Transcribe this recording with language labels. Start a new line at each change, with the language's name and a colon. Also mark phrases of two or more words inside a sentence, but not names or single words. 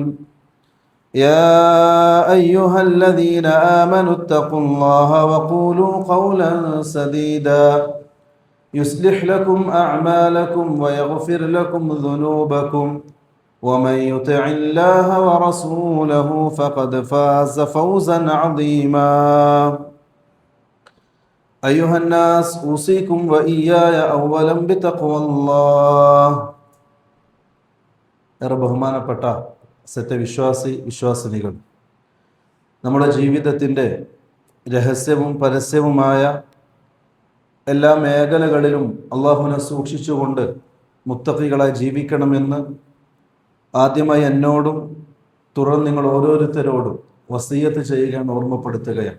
Arabic: يا أيها الذين آمنوا اتقوا الله وقولوا قولا سديدا يصلح لكم أعمالكم ويغفر لكم ذنوبكم ومن يطع الله ورسوله فقد فاز فوزا عظيما. أيها الناس أوصيكم وإياي أولا بتقوى الله.
Malayalam: ബഹുമാനപ്പെട്ട വിശ്വാസിനികൾ, നമ്മുടെ ജീവിതത്തിൻ്റെ രഹസ്യവും പരസ്യവുമായ എല്ലാ മേഖലകളിലും അള്ളാഹുവിനെ സൂക്ഷിച്ചുകൊണ്ട് മുത്തഖികളായി ജീവിക്കണമെന്ന് ആദ്യമായി എന്നോടും തുടർന്ന് നിങ്ങൾ ഓരോരുത്തരോടും വസിയത്ത് ചെയ്യുകയാണ്, ഓർമ്മപ്പെടുത്തുകയാണ്.